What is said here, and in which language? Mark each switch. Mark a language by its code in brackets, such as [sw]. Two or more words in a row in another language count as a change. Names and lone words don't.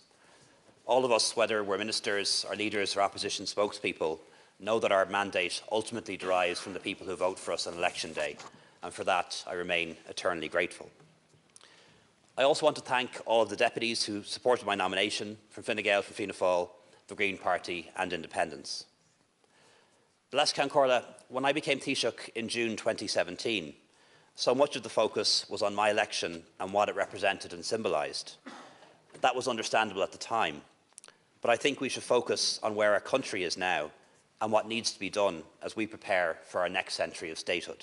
[en] All of us, whether we're ministers or leaders or opposition spokespeople, know that our mandate ultimately derives from the people who vote for us on election day, and for that I remain eternally grateful. I also want to thank all of the deputies who supported my nomination from Fine Gael, from Fianna Fáil, the Green Party and Independents. [ga] Leas-Ceann Comhairle, [en] when I became Taoiseach in June 2017, so much of the focus was on my election and what it represented and symbolised. That was understandable at the time, but I think we should focus on where our country is now and what needs to be done as we prepare for our next century of statehood.